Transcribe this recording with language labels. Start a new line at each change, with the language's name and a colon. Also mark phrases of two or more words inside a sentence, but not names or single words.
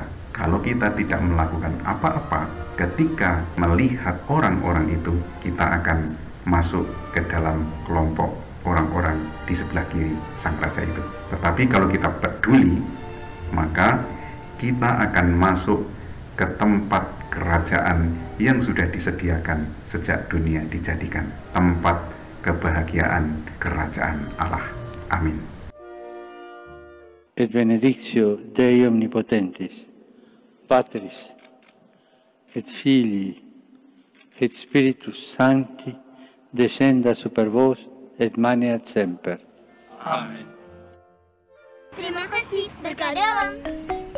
Indonesian: Kalau kita tidak melakukan apa-apa, ketika melihat orang-orang itu, kita akan masuk ke dalam kelompok orang-orang di sebelah kiri sang raja itu. Tetapi kalau kita peduli, maka kita akan masuk ke tempat kerajaan yang sudah disediakan sejak dunia dijadikan, tempat kebahagiaan kerajaan Allah. Amin.
Latin: Et benedictio Dei omnipotentis, Patris, et Filii, et Spiritus Sancti, descenda super vos et maneat semper.
Indonesian: Amin. Terima kasih, berkah dalam.